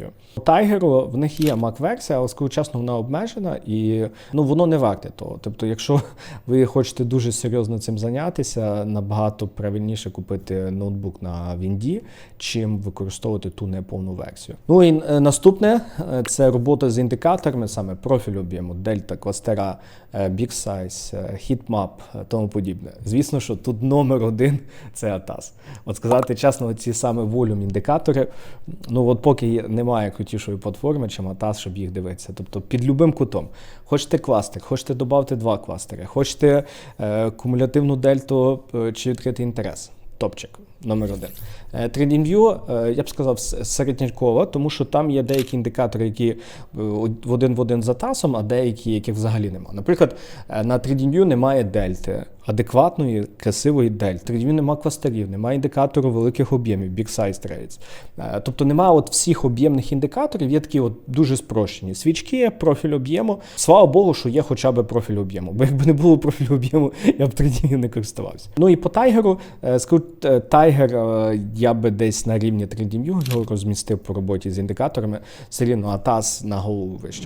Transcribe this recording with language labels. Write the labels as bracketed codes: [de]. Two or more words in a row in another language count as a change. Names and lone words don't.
[uk] У Tiger в них є Mac-версія, але, скажу чесно, вона обмежена і воно не варте того. Тобто, якщо ви хочете дуже серйозно цим зайнятися, набагато правильніше купити ноутбук на Вінді, чим використовувати ту неповну версію. І наступне – це робота з індикаторами, саме профіль об'єму, дельта, кластера, [en] big size, heatmap, [uk] тому подібне. Звісно, що тут номер один – це ATAS. От сказати чесно, ці саме волюм-індикатори, поки немає крутішої платформи, чим ATAS, щоб їх дивитися. Тобто під любим кутом. Хочете кластер, хочете додати 2 кластери, хочете кумулятивну дельту чи відкритий інтерес. Топчик, номер один. TradingView, я б сказав, середнячково, тому що там є деякі індикатори, які в один з ATAS, а деякі, яких взагалі немає. Наприклад, на TradingView немає дельти, адекватної, красивої дельти. TradingView немає кластерів, немає індикатору великих об'ємів, [en] big size trades. [uk] Тобто немає всіх об'ємних індикаторів, є такі дуже спрощені. Свічки, профіль об'єму. Слава Богу, що є хоча б профіль об'єму, бо якби не було профілю об'єму, я б TradingView не користувався. І по Tiger, скажу, Tiger я би десь на рівні TradingView його розмістив по роботі з індикаторами, все рівно ATAS на голову вище.